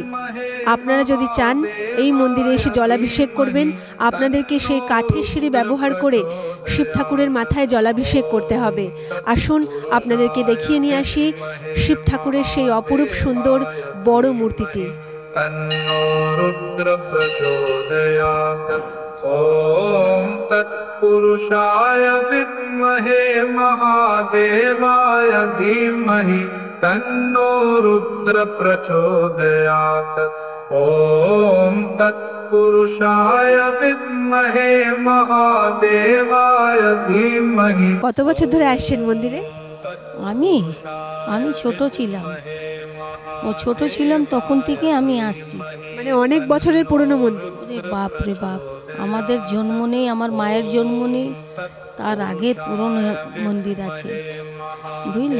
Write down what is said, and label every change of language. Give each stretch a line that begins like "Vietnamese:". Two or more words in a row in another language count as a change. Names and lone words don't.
Bangla: আপনারা যদি চান এই মন্দিরে এসে জলাভিষেক করবেন, আপনাদেরকে সেই কাঠের সিঁড়ি ব্যবহার করে শিব ঠাকুরের মাথায় জলাভিষেক করতে হবে। আসুন আপনাদেরকে দেখিয়ে নিয়ে আসি শিব ঠাকুরের সেই অপরূপ সুন্দর বড় মূর্তিটি।
Sanskrit: ॐ तत्पुरुषाय विद्महे महादेवाय धीमहि तन्नो रुद्र प्रचोदयात्। ॐ तत्पुरुषाय विद्महे महादेवाय धीमहि।
Bangla: কত বছর ধরে আসছেন মন্দিরে? আমি ছোট ছিলাম তখন থেকে আমি আসছি। মানে অনেক বছরের পুরনো মন্দির। বাপ রে বাপ, আমাদের জন্ম নেই, আমার মায়ের জন্ম নেই, তার আগের পুরনো মন্দির আছে, বুঝলে।